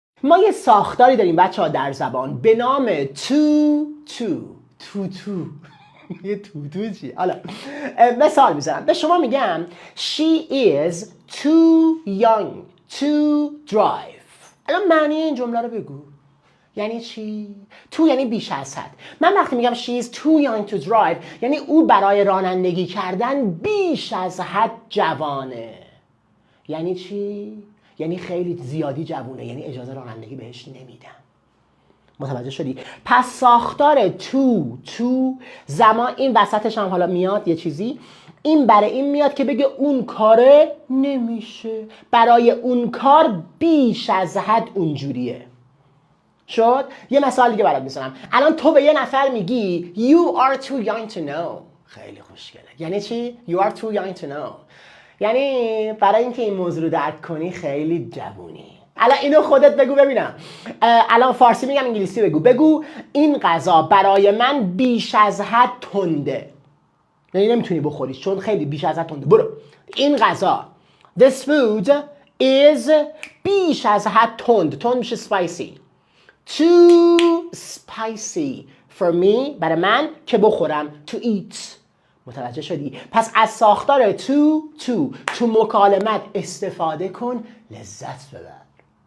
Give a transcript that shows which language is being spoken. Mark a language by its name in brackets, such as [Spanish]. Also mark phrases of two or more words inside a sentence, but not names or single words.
[Persian] ما یه ساختاری داریم بچه ها در زبان به نام تو یه تو چی؟ حالا مثال میزنم به شما میگم [English] she is too young to drive. [Persian] الان معنی این جمله رو بگو. یعنی چی؟ تو یعنی بیش از حد. من وقتی میگم [English] she is too young to drive [Persian] یعنی او برای رانندگی کردن بیش از حد جوانه. یعنی چی؟ یعنی خیلی زیادی جوونه، یعنی اجازه رانندگی بهش نمیدن. متوجه شدی؟ پس ساختار تو زمان این وسطش هم حالا میاد یه چیزی، این برای این میاد که بگه اون کاره نمیشه، برای اون کار بیش از حد اونجوریه. شد؟ یه مثال دیگه برات میزنم. الان تو به یه نفر میگی [English] you are too young to know. [Persian] خیلی خوشگله. یعنی چی؟ [English] you are too young to know. [Persian] یعنی برای اینکه این موضوع رو درک کنی خیلی جوونی. الان اینو خودت بگو ببینم. الان فارسی میگم انگلیسی بگو این غذا برای من بیش از حد تنده. یعنی نمیتونی بخوریش چون خیلی بیش از حد تنده. برو. این غذا [English] this food is [Persian] بیش از حد تند میشه spicy. [English] Too spicy for me [Persian] برای من که بخورم [English] to eat. [Persian] متوجه شدی؟ پس از ساختار تو مکالمت استفاده کن، لذت ببر.